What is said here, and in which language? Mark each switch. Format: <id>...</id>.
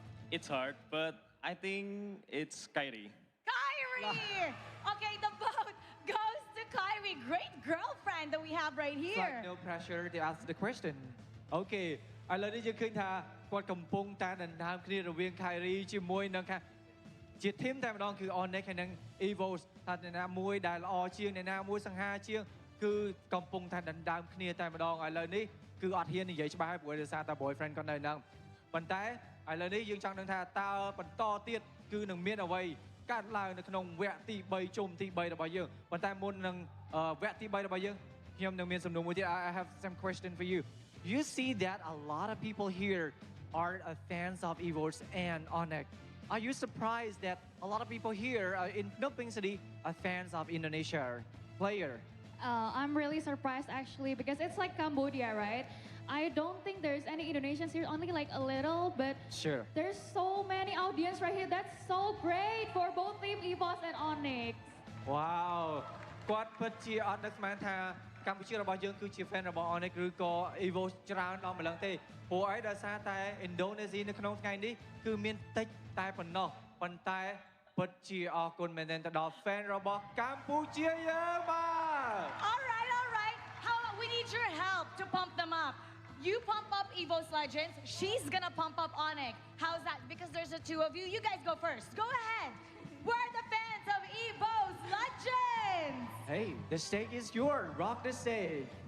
<en>It's hard, but I think it's Kyrie. Kyrie! Okay, the vote goes to Kyrie. Great girlfriend that we have right It's here. like no pressure to ask the question.</en> <km>Okay ឥឡូវនេះយើងឃើញថាគាត់កំពុងតែដណ្ដើមគ្នារវាង Kyrie ជាមួយនឹងជា team តែម្ដងគឺ ONIC ហើយនឹង EVOS ថាអ្នកណាមួយដែលល្អជាងអ្នកណាមួយសង្ហាជាងគឺកំពុងតែដណ្ដើមគ្នាតែម្ដងឥឡូវនេះគឺអត់ហ៊ាននិយាយច្បាស់ហើយព្រោះដោយសារតែ boyfriend គាត់នៅហ្នឹងប៉ុន្តែឥឡូវនេះយើងចង់ដឹងថាតើបន្តទៀតគឺនឹងមានអ្វីកើតឡើងនៅក្នុងវគ្គទី3ជុំទី3របស់យើងប៉ុន្តែមុននឹងវគ្គទី3របស់យើងខ្ញុំនឹងមានសំណួរមួយទៀត</km> <en>I have some question for you. You see that a lot of people here are fans of EVOS and ONIC. Are you surprised that a lot of people here in Phnom Penh City are fans of Indonesia player? I'm really surprised actually because it's like Cambodia, right? I don't think there's any Indonesians here, only like a little, but Sure. there's so many audience right here. That's so great for both Team EVOS and ONIC.</en> <km>Wow គាត់ពិតជាអត់នឹកស្មានថាកម្ពុជារបស់យើងគឺជា fan របស់ ONIC ឬក៏ EVOS ច្រើនដល់ម្លឹងទេព្រោះអីដោយសារតែ Indonesia នៅក្នុងថ្ងៃនេះគឺមានតិចតែប៉ុណ្ណោះប៉ុន្តែពិតជាអរគុណមែនទែនទៅដល់ fan របស់កម្ពុជាយើងបាទ</km> <en>All right. How about we need your help to pump them up? You pump up EVOS Legends, she's gonna pump up ONIC. How's that? Because there's the two of you. You guys go first. Go ahead. We're the fans of EVOS Legends. Hey, the stage is yours. Rock the stage.</en>